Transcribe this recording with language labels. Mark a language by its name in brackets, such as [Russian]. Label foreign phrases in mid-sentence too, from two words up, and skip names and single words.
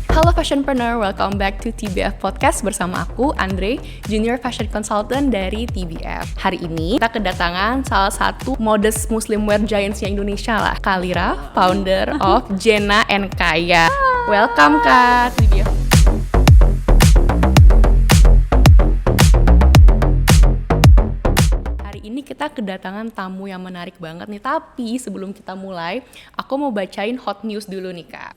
[Indonesian] Halo Fashionpreneur, [English] welcome back to TBF Podcast [Indonesian] bersama aku, Andre, [English] Junior Fashion Consultant [Indonesian] dari TBF. Hari ini kita kedatangan salah satu [English] modest Muslim wear giants- [Indonesian] nya Indonesia lah, Kak Lira, [English] founder of Jena & Kaya. [Indonesian] Welcome Kak, TBF. Ini kita kedatangan tamu yang menarik banget nih. Tapi sebelum kita mulai, aku mau bacain [English] hot news [Indonesian] dulu nih Kak.